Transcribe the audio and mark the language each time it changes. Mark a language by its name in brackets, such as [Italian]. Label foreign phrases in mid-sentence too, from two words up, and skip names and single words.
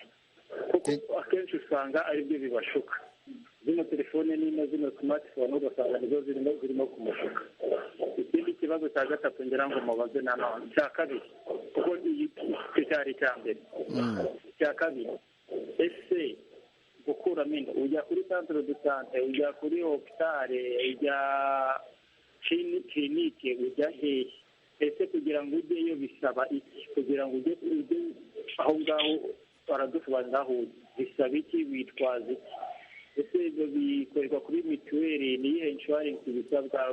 [Kinyarwanda] Kuko akenshi usanga ari byo bibashuka. Zino telefone nino, zino smartphone ugasanga nizo zirimo kumushuka. Ikindi kibazo cya gatatu ngira ngo mubaze nanone, cya kabiri, kuko cyari cya mbere. Cya kabiri, ese gukuramo inda ujya kuri [French] centre de santé, [Kinyarwanda] ujya kuri hopitale, ujya clinique, ujya hehe? Ese kugira ngo ujyeyo bisaba iki? Kugira ngo ujye aho ngaho baradusobanurira aho bisaba iki, witwaza iki? Ese ibyo bikorerwa kuri mituweli, niyihe insurance bisabwa?